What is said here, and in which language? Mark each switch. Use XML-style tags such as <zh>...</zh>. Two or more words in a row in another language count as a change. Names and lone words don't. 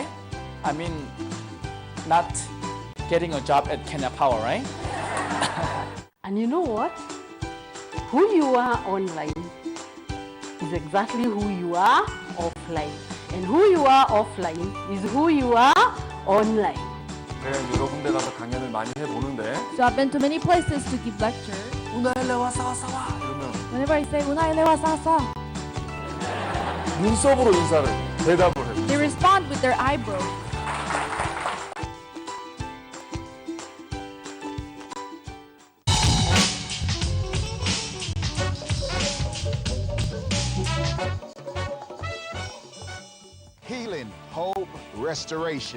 <en>I mean, not getting a job at Kenya Power, right? And you know what? Who you are online is exactly who you are offline. And who you are offline is who you are online.</en> <ko>네, 여러 군데 가서 강연을 많이 해보는데</ko> <en>So I've been to many places to give lecture.</en> <sw>unaelewa sasa 이러면</sw> <en>Whenever I say</en> <sw>"Unai lewa sasa,"</sw> <ko>눈썹으로 인사를 대답을 해요.</ko> <en>they respond with their eyebrows. Healing, hope, restoration.</en>